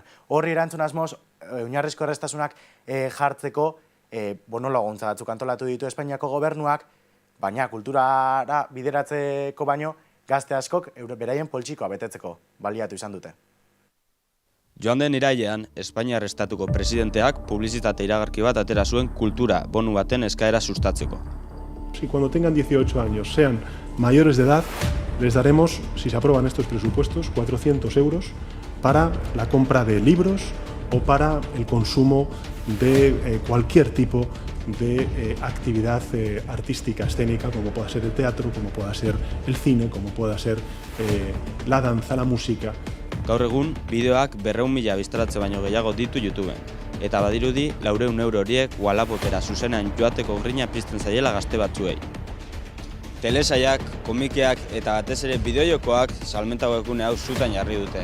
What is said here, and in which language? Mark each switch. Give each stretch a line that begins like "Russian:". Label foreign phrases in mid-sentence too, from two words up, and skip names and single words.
Basque: Horri erantzun asmoz, oinarrizko erraztasunak jartzeko laguntza batzuk antolatu ditu Espainiako gobernuak, baina kulturara bideratzeko baino gazte askok beraien poltsikoa betetzeko baliatu izan dute. Joan den irailean, Espainiar Estatuko presidenteak publizitate iragarki bat atera zuen kultura bonu baten eskaera sustatzeko.
Spanish: Si cuando tengan 18 años sean mayores de edad, les daremos, si se aprueban estos presupuestos, 400 euros para la compra de libros o para el consumo de cualquier tipo de actividad artística, escénica, como pueda ser el teatro, como pueda ser el cine, como pueda ser la danza, la música.
Basque: Gaur egun, bideoak 200.000 biztaratze baino gehiago ditu YouTubeen, eta badirudi 400 euro horiek Wallapopera zuzenean joateko grina pizten zaiela gazte batzuei. Telesaiak, komikeak eta batez ere bideojokoak salmenta webgune hau zutan jarri dute.